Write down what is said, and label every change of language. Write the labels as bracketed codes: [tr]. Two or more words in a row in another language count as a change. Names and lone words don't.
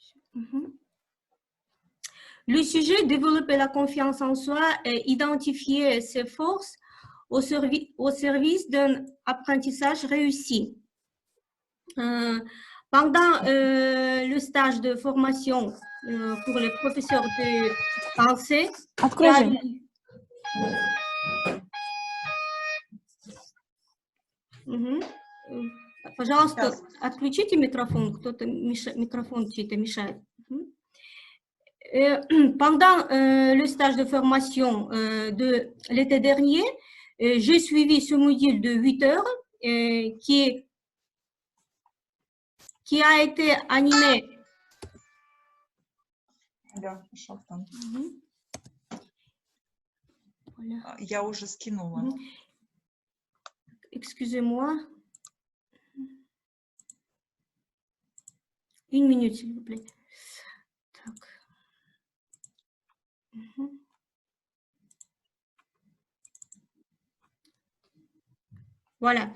[fr] Le sujet, développer la confiance en soi et identifier ses forces au service d'un apprentissage réussi. Pendant le stage de formation pour les professeurs de français, [ru] пожалуйста, отключите микрофон, кто-то микрофон чей-то мешает. [fr] Pendant le stage de formation de l'été dernier, j'ai suivi ce module de 8 heures qui a été animé. [ru] Да, пошел там. Я уже скинула. [fr] Excusez-moi. Une minute, s'il vous plaît. Так. Voilà.